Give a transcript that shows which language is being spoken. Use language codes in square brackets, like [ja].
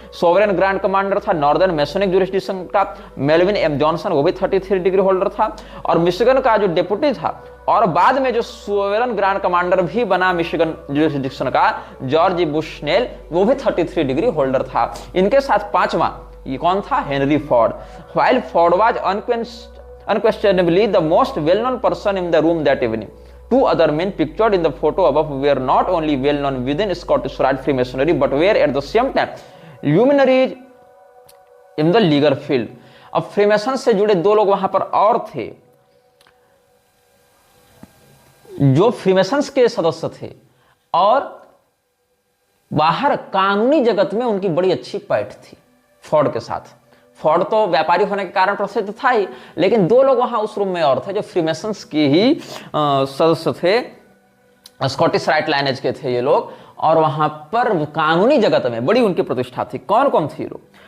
[hi] Sovereign grand commander था northern मैसोनिक jurisdiction का Melvin M Johnson, वो भी 33 डिग्री होल्डर था। और मिशिगन का जो डेप्यूटी था और बाद में जो सोवरेन ग्रांड कमांडर भी बना मिशिगन जुरिस्डिक्शन का, जॉर्ज बुशनेल, वो भी 33 डिग्री होल्डर था। इनके साथ पांचवा ये कौन था? Henry Ford. [en] While Ford was unquestionably the most well-known person in the room that evening. Two other men pictured in the photo above were not only well-known within Scottish Rite Freemasonry but were at the same time luminaries in the legal field. [hi] अब Freemason से जुड़े दो लोग वहां पर और थे जो फ्रीमेसन्स के सदस्य थे और बाहर कानूनी जगत में उनकी बड़ी अच्छी पैठ थी फोर्ड के साथ। फोर्ड तो व्यापारी होने के कारण प्रसिद्ध था ही, लेकिन दो लोग वहां उस रूम में और थे जो फ्रीमेसन्स के ही सदस्य थे, स्कॉटिश राइट लाइनेज के थे ये लोग, और वहां पर कानूनी जगत में बड़ी उनकी प्रतिष्ठा थी। कौन कौन थे लोग?